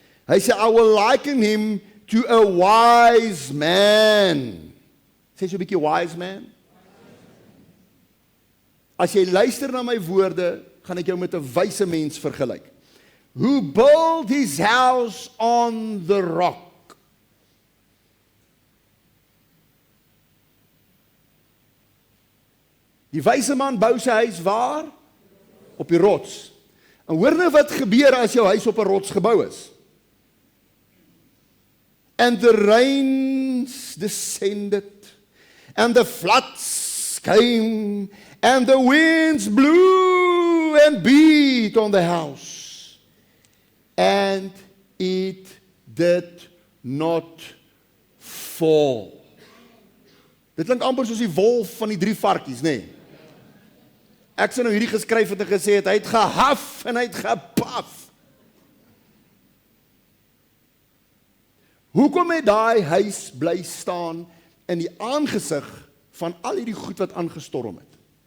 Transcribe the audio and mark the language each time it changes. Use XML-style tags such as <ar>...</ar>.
<af>Hy sê,</af> <en>I will liken him to a wise man.</en> <af>Sê so 'n bietjie</af> <en>wise man.</en> <af>As jy luister na my woorde, gaan ek jou met 'n wyse mens vergelyk.</af> <en>Who built his house on the rock.</en> <af>Die wyse man bou sy huis waar? Op die rots. En hoor nou wat gebeur as jou huis op 'n rots gebou is.</af> <en>And the rains descended, and the floods came, and the winds blew and beat on the house, and it did not fall.</en> <af>Dit klink amper soos die wolf van die 3 varkies, nê? Nee. Ek sê nou hierdie geskryf het en gesê het, hy het gehaf en hy het gepaf. Hoekom het daai huis bly staan in die aangesig van al hierdie goed wat aangestorm het?</af>